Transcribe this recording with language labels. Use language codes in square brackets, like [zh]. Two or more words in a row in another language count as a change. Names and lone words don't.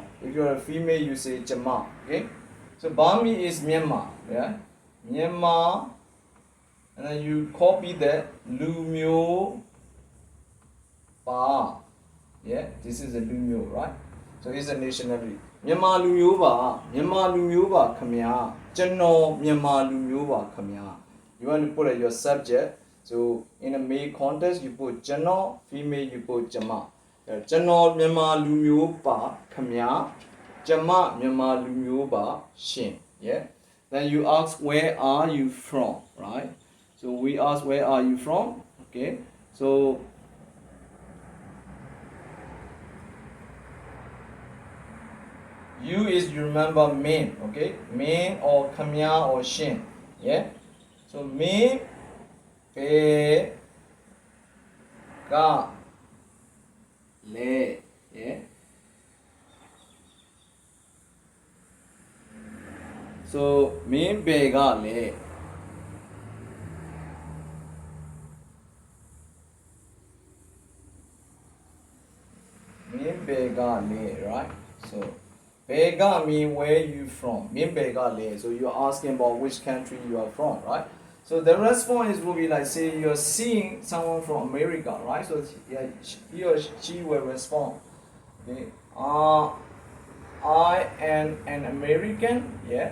[en] If you are a female, you say Chama. Okay? So Burmese is Myanmar. Yeah? Myanmar, and then you copy that [my] လူ မျိုး ပါ. [en] Yeah, this is a [my] လူ မျိုး, [en] right? So it's a nationality. [my] မြန်မာ လူ မျိုး ပါ မြန်မာ လူ မျိုး ပါ ခင်ဗျာ ကျွန်တော် မြန်မာ လူ မျိုး ပါ ခင်ဗျာ. [en] You want to put your subject. So in a male context, you put Chano, female, you put Chama. [my] ကျွန်တော် မြန်မာ လူ မျိုး ပါ ခင်ဗျာ ကျွန်မ မြန်မာ လူ မျိုး ပါ ရှင်. [en] Yeah. Then you ask, where are you from, right? So we ask, where are you from? Okay. So you is, you remember, main, okay? Main or Khmya or Shin. Yeah. So [my] မင်း ဘယ် က လဲ. [en] Yeah. [my] So မင်း ဘယ် က လဲ. မင်း ဘယ် က လဲ, [en] right? So Bega mean where you from. [my] မင်း ဘယ်က လဲ. [en] So you're asking about which country you are from, right? So the response will be like, say you're seeing someone from America, right? So yeah, he or she will respond. Okay. I am an American. Yeah.